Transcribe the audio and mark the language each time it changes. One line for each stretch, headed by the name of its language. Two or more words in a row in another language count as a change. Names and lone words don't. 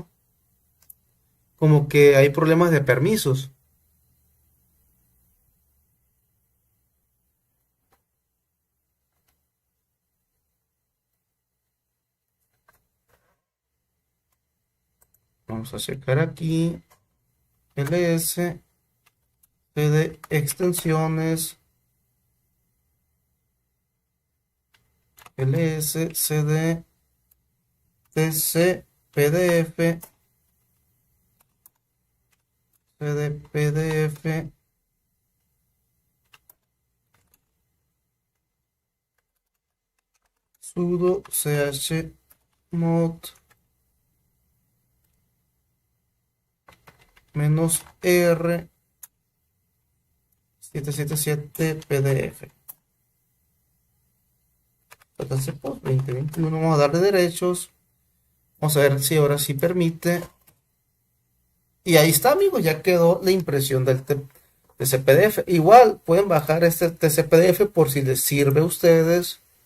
Spanish: Como que hay problemas de permisos. Vamos a checar aquí. ls, cd extensiones, ls, cd, tc, pdf, cd, pdf, sudo chmod -r 777 pdf. Entonces, pues 2021 vamos a darle derechos. Vamos a ver si ahora sí permite. Y ahí está, amigos, ya quedó la impresión del TCPDF. Igual pueden bajar este TCPDF por si les sirve a ustedes.